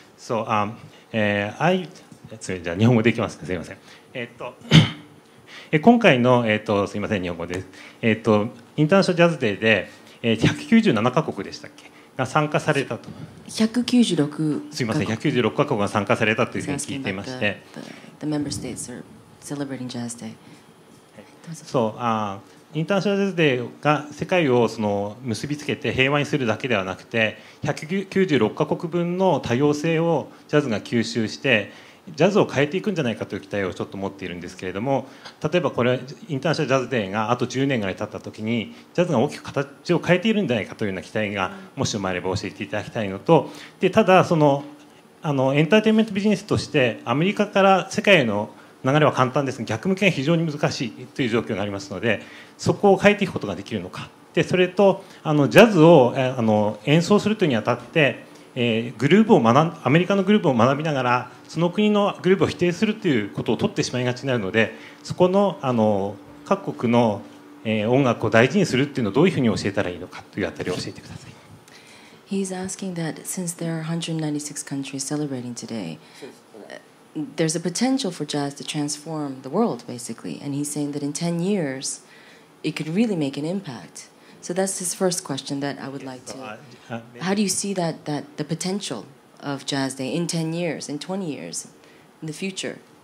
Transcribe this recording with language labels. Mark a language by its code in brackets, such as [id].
[ja] So, じゃあ日本語でいきますね。すみません。今回の、すみません、日本語です。インターナショナルジャズデーで、197カ国でしたっけが参加されたと。 196。すみません、196カ国が参加されたというふうに聞いていまして。 [en] The member states are celebrating Jazz Day. [ja] そう、インターナショナルジャズデーが世界を結びつけて平和にするだけではなくて、196カ国分の多様性をジャズが吸収して、ジャズを変えていくんじゃないかという期待をちょっと持っているんですけれども、例えばこれインターナショナルジャズデーがあと10年ぐらい経った時にジャズが大きく形を変えているんじゃないかというような期待がもしもあれば教えていただきたいのと、でただエンターテインメントビジネスとしてアメリカから世界への流れは簡単ですが逆向けが非常に難しいという状況がありますので、そこを変えていくことができるのか、でそれとジャズを演奏するというにあたってグルーブをアメリカのグループを学びながらその国のグループを否定するということを取ってしまいがちになるので、そこの各国の音楽を大事にするっていうのをどういうふうに教えたらいいのかというあたりを教えてください。 [en] He's asking that since there are 196 countries celebrating today, there's a potential for jazz to transform the world, basically. And he's saying that in 10 years, it could really make an impact. So that's his first question that I would like to... How do you see that the potential of Jazz Day in 10 years, in 20 years, in the future?